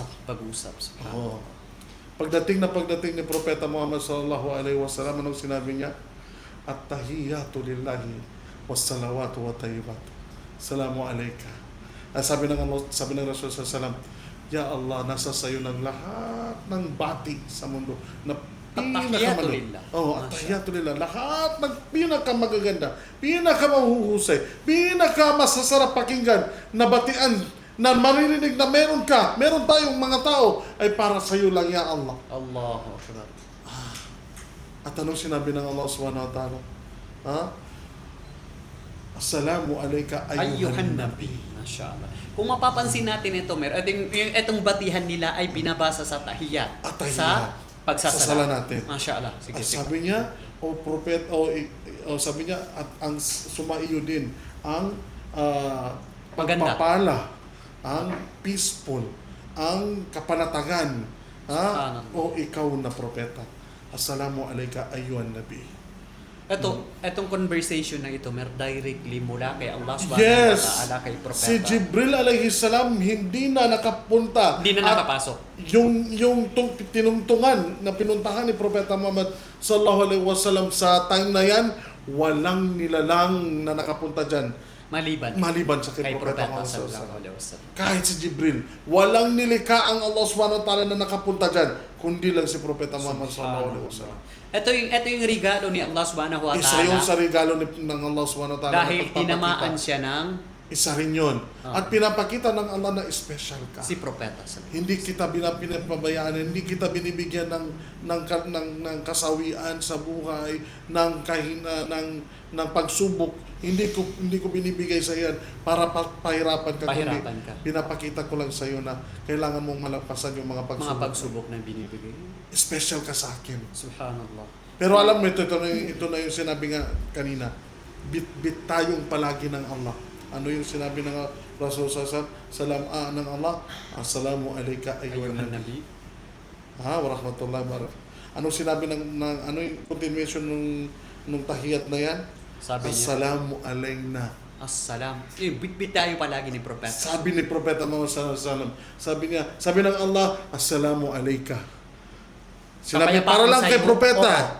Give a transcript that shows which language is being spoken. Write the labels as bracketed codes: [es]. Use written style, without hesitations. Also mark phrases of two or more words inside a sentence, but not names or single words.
[tl] Pag-usap. Pagdating ni Propeta Muhammad [ar] صلى الله عليه وسلم, [tl] anong sinabi niya? [ar] التحيات لله والصلوات والطيبات. سلام عليك. [tl] Sabi ng Rasul [ar] صلى الله عليه وسلم, يا الله, [tl] nasa sayo ng lahat ng bati sa mundo na [ar] التحيات لله. التحيات لله. [tl] Lahat ng pinakamagaganda, pinakamahuhusay, pinakamasasarap pakinggan na batian na maririnig na meron tayong mga tao ay para sa iyo lang, [ar] يا الله. الله أكبر. [tl] At anong sinabi ng Allah [ar] سبحانه وتعالى? السلام عليك أيها النبي. ما شاء الله. [tl] Kung mapapansin natin ito, itong batihan nila ay binabasa sa tahiyat. Sa pagsasala natin. [ar] ما شاء الله. [tl] Sige, At sige. sabi niya, sabi niya, at ang sumaiyo din, ang Maganda. pagpapala, ang peaceful, ang kapanatagan, [ar] سبحان الله. [tl] o ikaw na propeta. [ar] السلام عليك أيها النبي. [tl] Itong conversation na ito, directly mula kay Allah subhanahu Yes! [ar] وتعالى kay propeta. [tl] Si Jibril [ar] عليه السلام [tl] hindi na nakapunta. Hindi na At nakapasok. yung tinungtungan na pinuntahan ni Propeta Muhammad [ar] صلى الله عليه وسلم [tl] sa time na yan, walang nilalang na nakapunta dyan. Maliban sa kay Propeta Muhammad [ar] صلى الله عليه وسلم. [tl] Kahit si Jibril, walang nilikha ang Allah [ar] سبحانه وتعالى [tl] na nakapunta dyan, kundi lang si Propeta Muhammad [ar] صلى الله عليه وسلم. [tl] Ito yung regalo ni Allah [ar] سبحانه و [tl] Isa yun ta'ala. sa regalo ng Allah [ar] سبحانه وتعالى. [tl] Dahil tinamaan siya ng Isa rin yun. At pinapakita ng Allah na special ka. si propeta. Hindi kita pinapabayaan, hindi kita binibigyan ng kasawian sa buhay, ng pagsubok. Hindi ko binibigay sa iyan para pahirapan ka. Pahirapan ka. Pinapakita ko lang sa iyo na kailangan mong malagpasan yung mga pagsubok. Mga pagsubok na binibigay. Special ka sa akin. [ar] سبحان الله. [tl] Pero alam mo, ito na yung sinabi nga kanina. Bit tayong palagi ng Allah. Ano yung sinabi ng Rasul salam ng Allah? [ar] السلام عليك أيها النبي ورحمة الله وبركاته. [tl] Anong sinabi ng ano yung continuation nung tahiyat na yan? Sabi niya, [ar] السلام علينا. Assalam. [tl] Bit tayo palagi ni propeta. Sabi ni Propeta Muhammad [ar] صلى الله عليه وسلم. [tl] Sabi ng Allah, [ar] السلام عليك. [tl] Sinabi para lang kay propeta.